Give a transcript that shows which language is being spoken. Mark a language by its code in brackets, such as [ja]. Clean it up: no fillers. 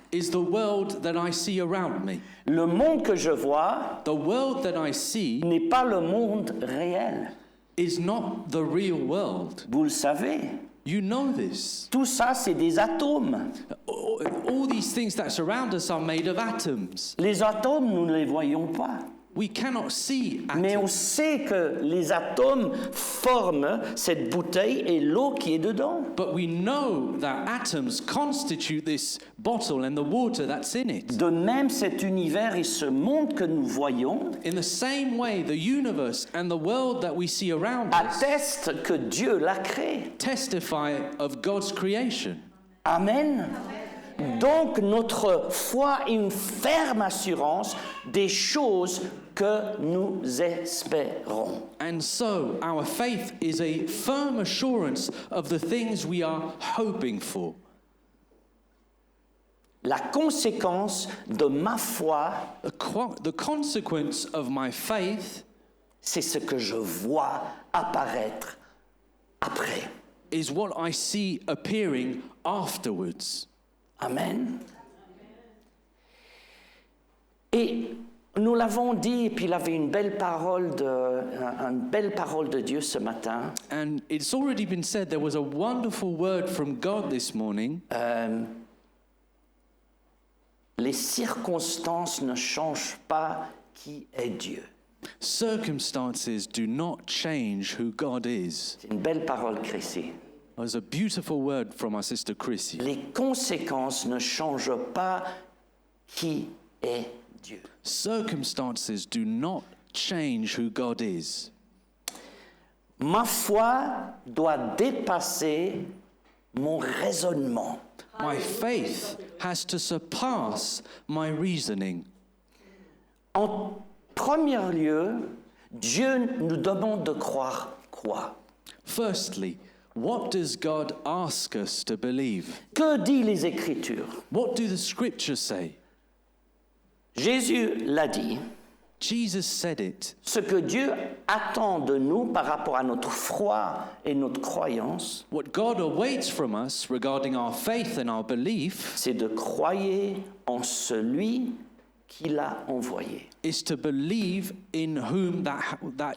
[en] is the world that I see around me. [fr] Le monde que je vois [en] The world that I see [fr] n'est pas le monde réel. [en] is not the real world. [fr] Vous le savez. [en] You know this. [fr] Tout ça, c'est des atomes. [en] All these things that surround us are made of atoms. [fr] Les atomes, nous ne les voyons pas. [en] We cannot see [fr] Mais on [en] atoms, [fr] sait que les atomes forment cette bouteille et l'eau qui est dedans. [en] but we know that atoms constitute this bottle and the water that's in it. [fr] De même, cet univers et ce monde que nous voyons [en] In the same way, the universe and the world that we see around us [fr] attestent que Dieu l'a créé. [en] testify of God's creation. [fr] Amen. Donc notre foi est une ferme assurance des choses que nous espérons. [en] And so, our faith is a firm assurance of the things we are hoping for. [fr] La conséquence de ma foi, [en] The consequence of my faith [fr] c'est ce que je vois apparaître après. [en] is what I see appearing afterwards. [fr] Amen. Et nous l'avons dit, et puis il avait une belle parole de Dieu ce matin. [en] And it's already been said, there was a wonderful word from God this morning. [fr] Les circonstances ne changent pas qui est Dieu. [en] Circumstances do not change who God is. [fr] C'est une belle parole, Chrissy. [en] It was a beautiful word from our sister Chrissy. [fr] Les conséquences ne changent pas qui est Dieu. [en] Circumstances do not change who God is. [fr] Ma foi doit dépasser mon raisonnement. [en] My faith has to surpass my reasoning. [fr] En premier lieu, Dieu nous demande de croire quoi? [en] Firstly, what does God ask us to believe? [fr] Que dit les Écritures? [en] What do the scriptures say? [fr] Jésus l'a dit. [en] Jesus said it. [fr] Ce que Dieu attend de nous par rapport à notre foi et notre croyance, [en] What God awaits from us regarding our faith and our belief [fr] c'est de croire en celui qu'il a envoyé. [en] is to believe in whom that